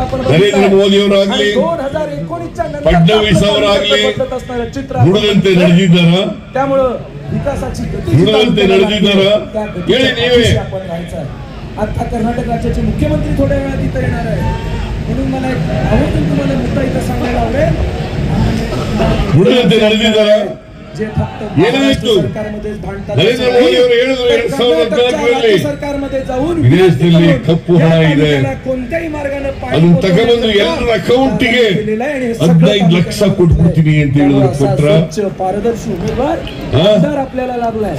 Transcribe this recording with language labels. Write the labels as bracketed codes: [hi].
[kn] ನರೇಂದ್ರ ಮೋದಿ ಅವರಾಗ್ಲಿ ಫಡ್ನವೀಸ್ ಅವರಾಗ್ಲಿ ನುಡಿದಂತೆ ನಡೆದಿದ್ದಾರ ಹೇಳಿ ನೀವೇ. [mr] आता कर्नाटक राज्याचे मुख्यमंत्री थोड्या वेळात इथं येणार आहे म्हणून मला आवर्जून तुम्हाला मुद्दा इथं सांगायला आवडेल. [kn] ನುಡಿದಂತೆ ನಡೆದಿದ್ದಾರ ಏನಾಯ್ತು? ನರೇಂದ್ರ ಮೋದಿ ಅವರು ಹೇಳಿದ್ರು 2014ರಲ್ಲಿ ವಿದೇಶದಲ್ಲಿ ಕಪ್ಪು ಹಣ ಇದೆ, ಅದನ್ನ ತಗೊಂಡು ಎಲ್ಲರ ಅಕೌಂಟಿಗೆ 15 ಲಕ್ಷ ಕೊಟ್ಬಿಡ್ತೀನಿ ಅಂತ ಹೇಳಿದ್ರು. [mr] ಪಾರದರ್ಶಿ ಉಮೇದುವಾರ आपल्याला लागलाय.